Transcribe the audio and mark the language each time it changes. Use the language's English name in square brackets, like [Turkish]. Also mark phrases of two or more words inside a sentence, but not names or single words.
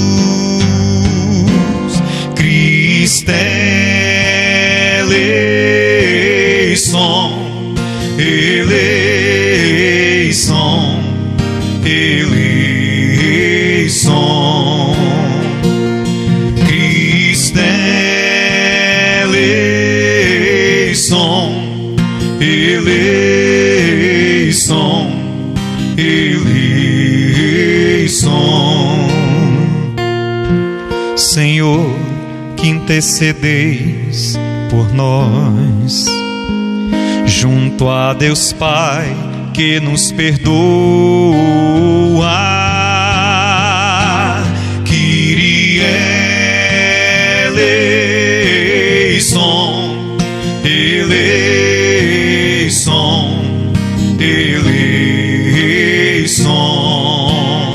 [Greek] Χριστέ ελέησον, ελέησον, ελέησον, Χριστέ ελέησον, ελέησον, eleição. [Portuguese] Senhor, que intercedeis por nós, junto a Deus Pai que nos perdoa. [Greek] Κύριε ελέησον, ελέησον, ελέησον.